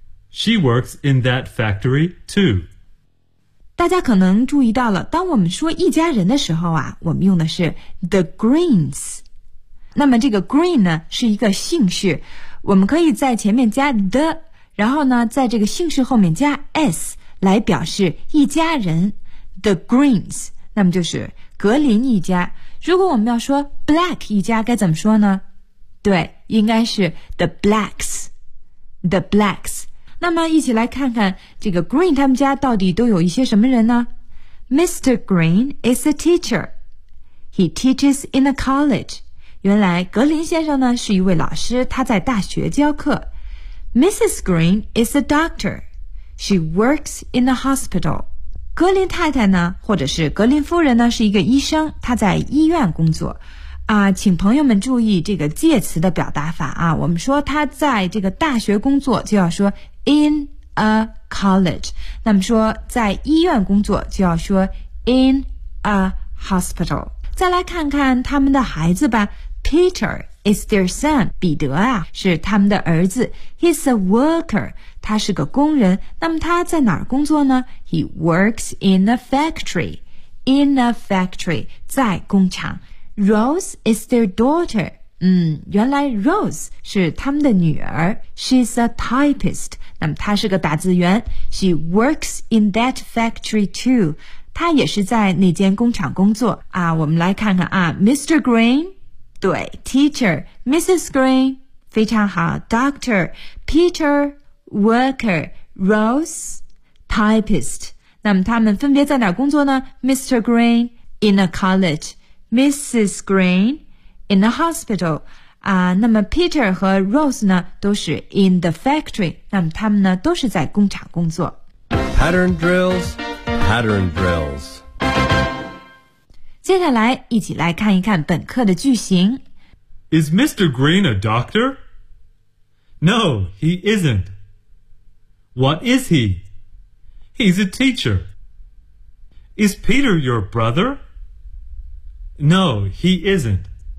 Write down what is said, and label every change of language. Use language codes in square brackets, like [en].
[en] She works in that factory, too. [zh] 大家可能注意到了，当我们说一家人的时候啊，我们用的是 the Greens。那么这个 Green 呢，是一个姓氏。我们可以在前面加 the， 然后呢，在这个姓氏后面加 s， 来表示一家人。 The Greens， 那么就是格林一家。如果我们要说 Black 一家该怎么说呢？对，应该是 The Blacks， The Blacks。那么一起来看看这个 Green 他们家到底都有一些什么人呢？ [en] Mr. Green is a teacher. He teaches in a college. [zh] 原来格林先生呢是一位老师，他在大学教课。 [en] Mrs. Green is a doctor. She works in a hospital. [zh] 格林太太呢，或者是格林夫人呢，是一个医生，她在医院工作。啊，请朋友们注意这个介词的表达法啊。我们说她在这个大学工作，就要说 in a college。那么说在医院工作，就要说 in a hospital。再来看看他们的孩子吧。 [en] Peter is their son. [zh] 彼得啊，是他们的儿子。 [en] He's a worker. [zh] 他是个工人。那么他在哪儿工作呢？ He works in a factory. In a factory. 在工厂。 [en] Rose is their daughter. [zh] 原来 Rose 是他们的女儿。 [en] She's a typist. [zh] 那么他是个打字员。 [en] She works in that factory too. [zh] 他也是在那间工厂工作。啊，我们来看看啊， Mr. Green... 对 ,teacher, Mrs. [en] Green, 非常好 ,doctor, Peter, worker, Rose, typist. [zh] 那么他们分别在哪工作呢 ?Mr. Green, in a college, Mrs. Green, in a hospital. 啊，那么 Peter 和 Rose 呢都是 in the factory, 那么他们呢都是在工厂工作。 [en] Pattern drills, pattern drills. [zh] 接下来一起来看一看本课的句型。 [en] Is Mr. Green a doctor? No, he isn't. What is he? He's a teacher. Is Peter your brother? No, he isn't.